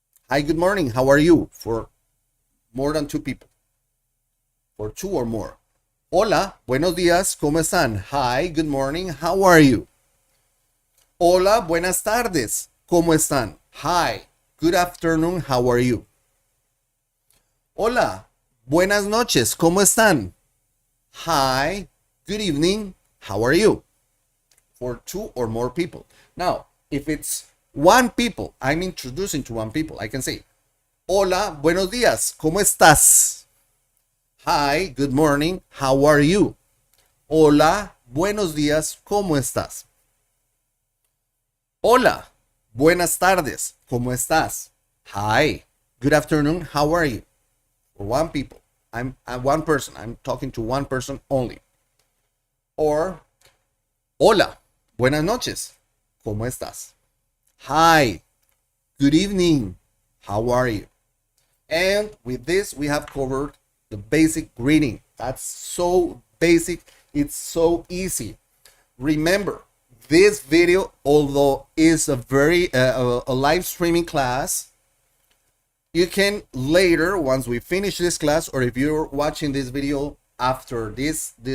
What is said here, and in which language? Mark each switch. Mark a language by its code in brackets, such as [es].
[en] Hi, good morning, how are you? For more than two people. For two or more. [es] Hola, buenos días, ¿cómo están? [en] Hi, good morning, how are you? [es] Hola, buenas tardes, ¿cómo están? [en] Hi, good afternoon, how are you? [es] Hola, buenas noches, ¿cómo están? [en] Hi, good evening, how are you? For two or more people. Now, if it's one people, I'm introducing to one people, I can say, [es] hola, buenos días, ¿cómo estás? [en] Hi, good morning, how are you? [es] Hola, buenos días, ¿cómo estás? Hola, buenas tardes, ¿cómo estás? [en] Hi, good afternoon, how are you? For one people, I'm one person, I'm talking to one person only. [es] Or, hola, buenas noches, ¿cómo estás? [en] Hi, good evening, how are you? And with this, we have covered the basic greeting. That's so basic, it's so easy. Remember, this video, although is a very a live streaming class, you can later, once we finish this class, or if you're watching this video after this